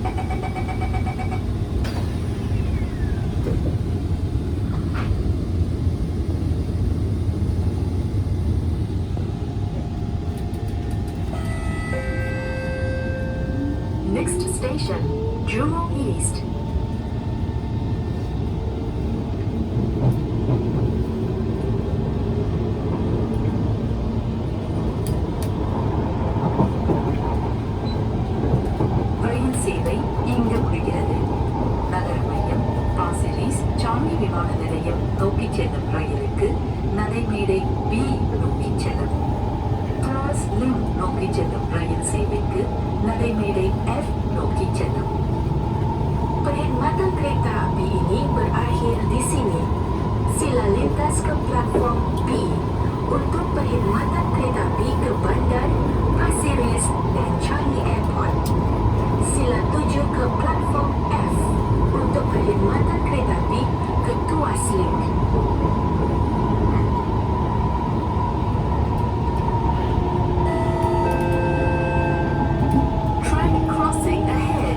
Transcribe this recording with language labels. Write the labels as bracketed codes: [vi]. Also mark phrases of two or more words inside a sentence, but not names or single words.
[en] Next station, Jurong East. [ta] ரயில் சேவை இங்கு முடிகிறது. நகர மையம் பாசிரிஸ் சாமி விமான நிலையம் நோக்கிச் செல்லும் ரயிலுக்கு நடைமேடை B நோக்கிச் செல்லும். ⁴ நோக்கிச் செல்லும் ரயில் சேவைக்கு நடைமேடை F நோக்கிச் செல்லும். [ms] Perkhidmatan kereta api ini berakhir di sini. Sila lintas ke platform B untuk perkhidmatan kereta api ke bandar, Pasir Ris dan Changi Airport. Sila tuju ke platform F untuk perkhidmatan kereta api ke Tuas Link. [en] Train crossing ahead.